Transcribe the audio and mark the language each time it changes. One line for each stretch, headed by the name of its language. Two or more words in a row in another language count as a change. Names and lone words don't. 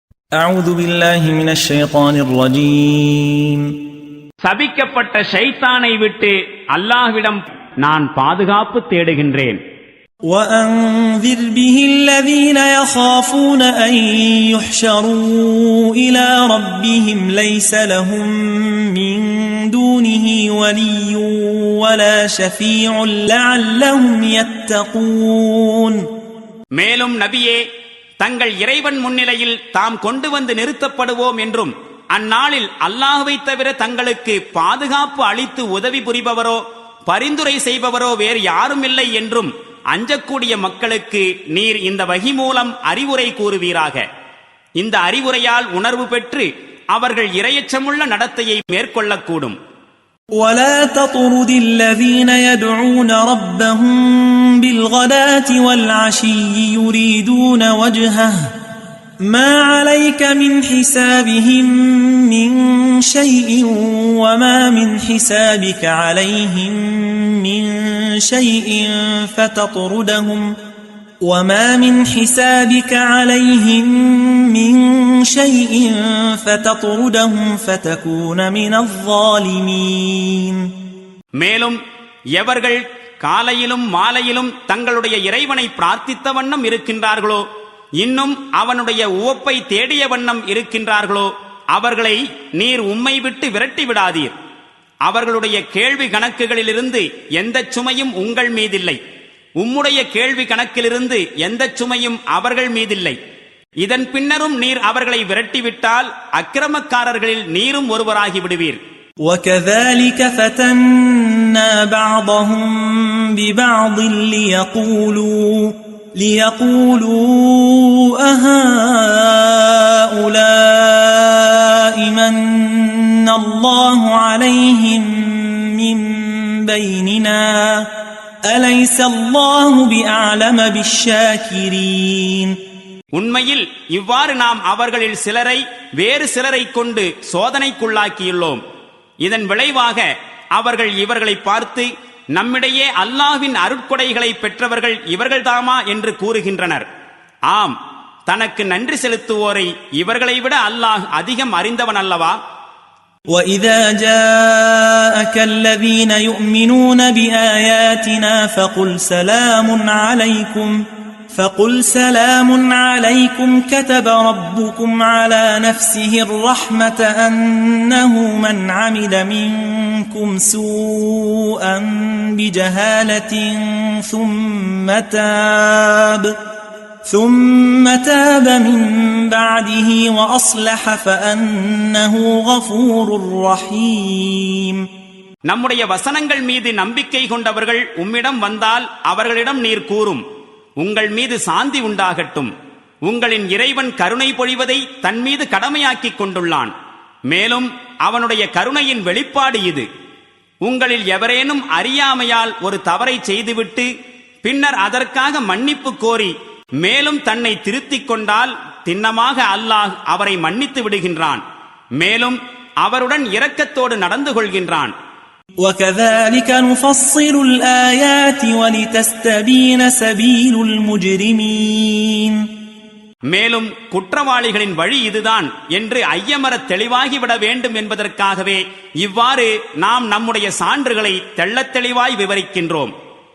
Arabic: أعوذ بالله من الشيطان الرجيم.
Tamil: சபிக்கப்பட்ட ஷைத்தானை விட்டு அல்லாஹ்விடம் நான் பாதுகாப்பு தேடுகின்றேன்.
Arabic: وأنذر به الذين يخافون أن يحشروا إلى ربهم ليس لهم من دونه ولي ولا شفيع لعلهم يتقون.
Tamil: மேலும் நபியே, தங்கள் இறைவன் முன்னிலையில் தாம் கொண்டு வந்து நிறுத்தப்படுவோம் என்றும் அந்நாளில் அல்லாஹ்வை தவிர தங்களுக்கு பாதுகாப்பு அளித்து உதவி புரிபவரோ பரிந்துரை செய்பவரோ வேறு யாரும் இல்லை என்றும் அஞ்சக்கூடிய மக்களுக்கு நீர் இந்த வஹி மூலம் அறிவுரை கூறுவீராக. இந்த அறிவுரையால் உணர்வு பெற்று அவர்கள் இரையச்சமுள்ள நடத்தையை மேற்கொள்ளக்கூடும்.
Arabic: ولا تطرد الذين يدعون ربهم بالغداة والعشي يريدون وجهه ما عليك من حسابهم من شيء وما من حسابك عليهم من شيء فتطردهم وما من حسابك عليهم من شيء فتطردهم فتكون من الظالمين.
Tamil: மேலும் எவர்கள் காலையிலும் மாலையிலும் தங்களுடைய இறைவனை பிரார்த்தித்த வண்ணம் இருக்கின்றார்களோ இன்னும் அவனுடைய உவப்பை தேடிய வண்ணம் இருக்கின்றார்களோ அவர்களை நீர் உம்மை விட்டு விரட்டி விடாதீர். அவர்களுடைய கேள்வி கணக்குகளிலிருந்து எந்த சுமையும் உங்கள் மீதில்லை, உம்முடைய கேள்வி கணக்கிலிருந்து எந்த சுமையும் அவர்கள் மீதில்லை. இதன் பின்னரும் நீர் அவர்களை விரட்டிவிட்டால் அக்கிரமக்காரர்களில் நீரும் ஒருவராகி விடுவீர்.
Arabic: وَكَذَلِكَ فَتَنَّا بَعْضَهُمْ بِبَعْضٍ لِيَقُولُوا أَهَؤُلَاءِ مَنَّ اللَّهُ عَلَيْهِمْ مِنْ بَيْنِنَا أَلَيْسَ اللَّهُ بِأَعْلَمَ بِالشَّاكِرِينَ.
Tamil: உண்மையில் இவ்வாறு நாம் அவர்களில் சிலரை வேறு சிலரை கொண்டு சோதனைக்குள்ளாக்கியுள்ளோம். இதன் விளைவாக அவர்கள் இவர்களை பார்த்து நம்மிடையே அல்லாஹ்வின் அருட்கொடைகளை பெற்றவர்கள் இவர்கள்தாமா என்று கூறுகின்றனர். ஆம், தனக்கு நன்றி செலுத்துவோரை இவர்களை விட அல்லாஹ் அதிகம் அறிந்தவன் அல்லவா?
Arabic: وَإِذَا جَاءَكَ الَّذِينَ يُؤْمِنُونَ بِآيَاتِنَا فَقُلْ سَلَامٌ عَلَيْكُمْ كَتَبَ رَبُّكُمْ عَلَى نَفْسِهِ الرَّحْمَةَ أَنَّهُ مَنْ عَمِلَ مِنْكُمْ سُوءًا بِجَهَالَةٍ ثُمَّ تَابَ مِنْ بَعْدِهِ وَأَصْلَحَ فَأَنَّهُ غَفُورٌ رَحِيمٌ.
Tamil: நம்முடைய வசனங்கள் மீது நம்பிக்கை கொண்டவர்கள் உம்மிடம் வந்தால் அவர்களிடம் நீர் கூறும், உங்கள் மீது சாந்தி உண்டாகட்டும். உங்களின் இறைவன் கருணை பொழிவதை தன் மீது கடமையாக்கிக் கொண்டுள்ளான். மேலும் அவனுடைய கருணையின் வெளிப்பாடு இது. உங்களில் எவரேனும் அறியாமையால் ஒரு தவறை செய்துவிட்டு பின்னர் அதற்காக மன்னிப்பு கோரி மேலும் தன்னை திருத்திக் கொண்டால் திண்ணமாக அல்லாஹ் அவரை மன்னித்து விடுகின்றான். மேலும் அவருடன் இரக்கத்தோடு நடந்து கொள்கின்றான்.
Arabic: وَكَذَلِكَ نُفَصِّلُ الْآيَاتِ وَلِتَسْتَبِينَ سَبِيلُ الْمُجْرِمِينَ.
Tamil: மேலும் குற்றவாளிகளின் வழி இதுதான் என்று ஐயமற தெளிவாகிவிட வேண்டும் என்பதற்காகவே இவ்வாறு நாம் நம்முடைய சான்றுகளை தெள்ளத் தெளிவாய் விவரிக்கின்றோம்.